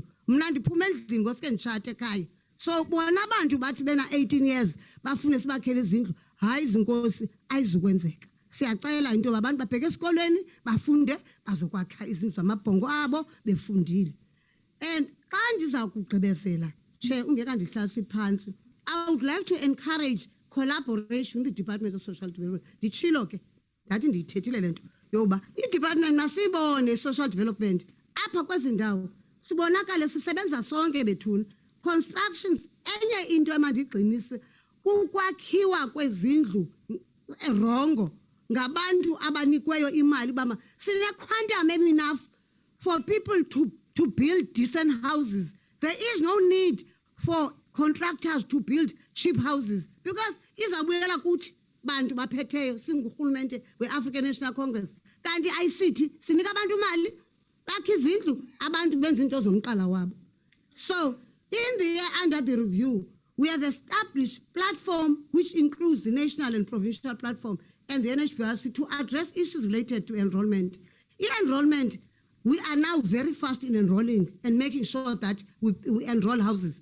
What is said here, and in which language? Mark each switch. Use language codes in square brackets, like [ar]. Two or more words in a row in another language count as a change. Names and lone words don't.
[xh] Mna ndiphuma endlini ngosike nditshate ekhaya. So bona abantu bathi bena 18 years bafune sibakhele izindlu. Hayi izinkosi ayizukwenzeka. Siyacela into abantu babheke esikolweni bafunde bazokwakha izindlu zamabhongo abo befundile. And xa ndiza kugqibezela Chair ungeka ndihlalise phansi, [en] I would like to encourage collaboration with the Department of Social Development. [xh] Nditshilo ke ndathi ndiyithethile lento yoba i-department masibone [en] social development [xh] apha kwezi ndawo sibonakale sisebenza sonke bethuna. Constructions enye into emandigxinise kukwakhiwa kwezindlu erongo ngabantu abanikweyo imali bama sine [en] quantum enough for people to build decent houses. There is no need for contractors to build cheap houses because [xh] izabuyela kuthi bantu baphetheyo singurhulumente we-African National Congress kanti ICT sinika abantu imali bakhe izindlu abantu benza into zomqala wabo. [en] So in the year under the review, we have established platform which includes the national and provincial platform and the NHBRC to address issues related to enrollment. In enrollment, we are now very fast in enrolling and making sure that we enroll houses.